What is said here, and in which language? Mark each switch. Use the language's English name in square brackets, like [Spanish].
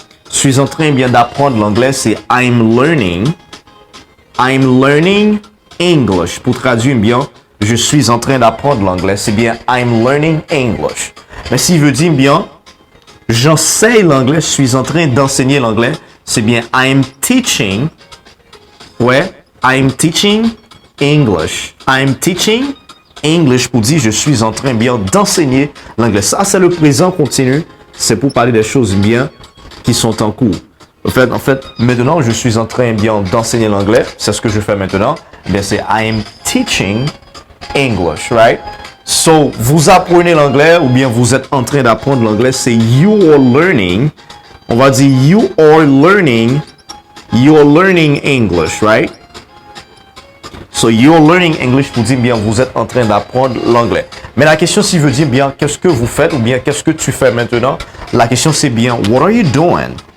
[French] Je suis en train bien d'apprendre l'anglais, c'est [English] I'm learning. I'm learning English. [French] Pour traduire bien, je suis en train d'apprendre l'anglais, c'est bien [English] I'm learning English. [French] Mais s'il veut dire bien, j'enseigne l'anglais, je suis en train d'enseigner l'anglais, c'est bien [English] I'm teaching. [French] Ouais, [English] I'm teaching English. I'm teaching English [French] pour dire je suis en train bien d'enseigner l'anglais. Ça, c'est le présent continu. C'est pour parler des choses bien qui sont en cours. En fait, maintenant, je suis en train bien d'enseigner l'anglais. C'est ce que je fais maintenant. Bien, c'est [English] I'm teaching English, right? [French] So, vous apprenez l'anglais ou bien vous êtes en train d'apprendre l'anglais. C'est [English] you are learning. [French] On va dire [English] you are learning English, right? [French] So, [English] you're learning English [French] pour dire bien vous êtes en train d'apprendre l'anglais. Mais la question, si veut dire bien qu'est-ce que vous faites ou bien qu'est-ce que tu fais maintenant, la question c'est bien [English] what are you doing?